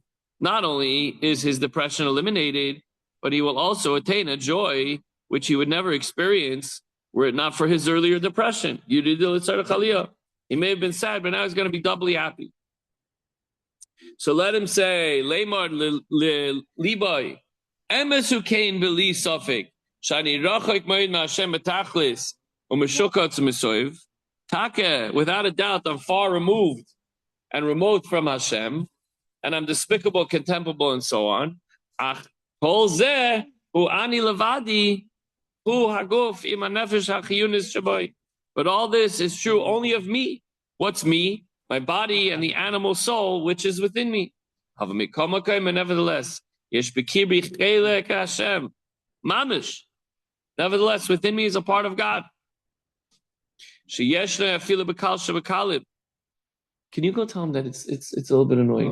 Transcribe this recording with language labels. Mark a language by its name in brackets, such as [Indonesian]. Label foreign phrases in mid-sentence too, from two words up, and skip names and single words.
[English] Not only is his depression eliminated, but he will also attain a joy which he would never experience were it not for his earlier depression. He may have been sad, but now he's going to be doubly happy. So let him say, [Hebrew] לאמר ללבו אמת וכן בלי ספק שאני רחוק מאד מהשם בתכלית ומשוקץ מתועב, [English] take, without a doubt, I'm far removed and remote from Hashem, and I'm despicable, contemptible, and so on. [Hebrew] אך כל זה הוא אני לבדי הוא הגוף עם הנפש החיונית שבו. [English] But all this is true only of me. What's me? My body and the animal soul, which is within me. Nevertheless, mamish. Nevertheless, within me is a part of God. Can you go tell him that it's a little bit annoying?